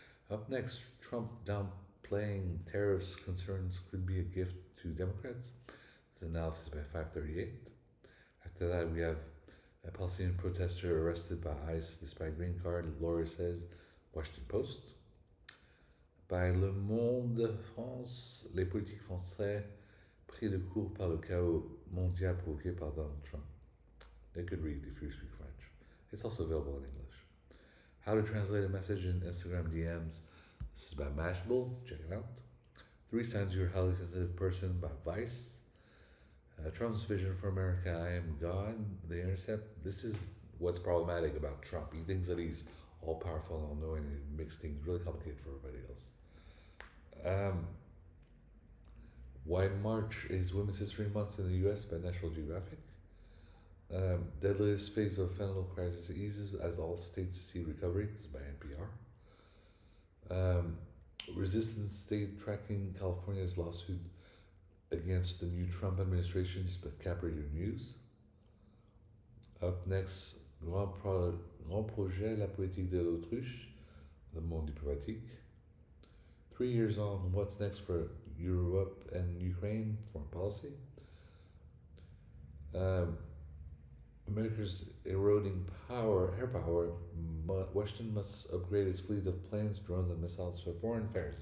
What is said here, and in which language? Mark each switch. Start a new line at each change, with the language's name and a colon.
English: Up next, Trump downplaying tariffs concerns could be a gift to Democrats. This is analysis by 538. After that, we have a Palestinian protester arrested by ICE despite green card, lawyer says, Washington Post.
French: By Le Monde France, les politiques français pris de court par le chaos mondial provoqué par Donald Trump.
English: They could read if you speak French. It's also available in English. How to translate a message in Instagram DMs. This is by Mashable. Check it out. 3 signs you're a highly sensitive person by Vice. Trump's vision for America, I am God. The Intercept. This is what's problematic about Trump. He thinks that he's all powerful and all knowing, and it makes things really complicated for everybody else. Why March is Women's History Month in the US by National Geographic. Deadliest phase of fentanyl crisis eases as all states see recovery. This is by NPR. Resistance state tracking California's lawsuit against the new Trump administration by Capricorn News. Up next, Grand Projet,
French: la politique de l'autruche,
English: the Monde diplomatique. 3 years on, what's next for Europe and Ukraine foreign policy. America's eroding air power. Washington must upgrade its fleet of planes, drones, and missiles for foreign affairs.